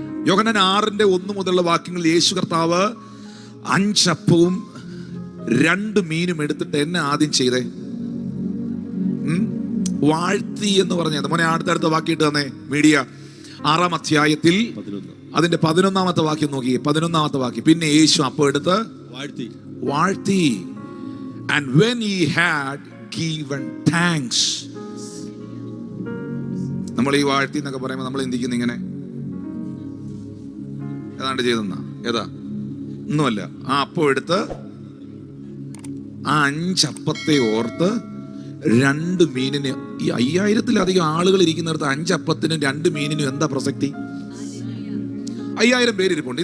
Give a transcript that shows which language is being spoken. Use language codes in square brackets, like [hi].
[ml] യോഹന്നാൻ 6:1 മുതലുള്ള വാക്യങ്ങളിൽ യേശു കർത്താവ് 5 അപ്പവും 2 മീനും എടുത്തിട്ട് എന്നെ ആദ്യം ചെയ്തേ, വാഴ്ത്തി എന്ന് പറഞ്ഞത്. മോനെ അടുത്തടുത്ത വാക്യം ഇട്ട് തന്നെ മീഡിയ. 6-ാം അധ്യായത്തിൽ അതിന്റെ 11-ാമത്തെ വാക്യം നോക്കിയേ. 11-ാമത്തെ വാക്യം. പിന്നെ യേശു അപ്പം എടുത്ത് വാഴ്ത്തി. [en] And when he had given thanks. [ml] നമ്മൾ ഈ വാഴ്ത്തി എന്നൊക്കെ പറയുമ്പോൾ നമ്മൾ എന്തിക്കുന്നു? ഇങ്ങനെ ഏതാണ്ട് ചെയ്തെന്നാ? ഏതാ? ഒന്നുമല്ല. ആ അപ്പം എടുത്ത് ആ 5 അപ്പത്തെ ഓർത്ത് 2 മീനിന്, ഈ 5000-ത്തിലധികം ആളുകൾ ഇരിക്കുന്നിടത്ത് 5 അപ്പത്തിനും 2 മീനിനും എന്താ പ്രസക്തി? 5000 പേരിരിപ്പുണ്ട്.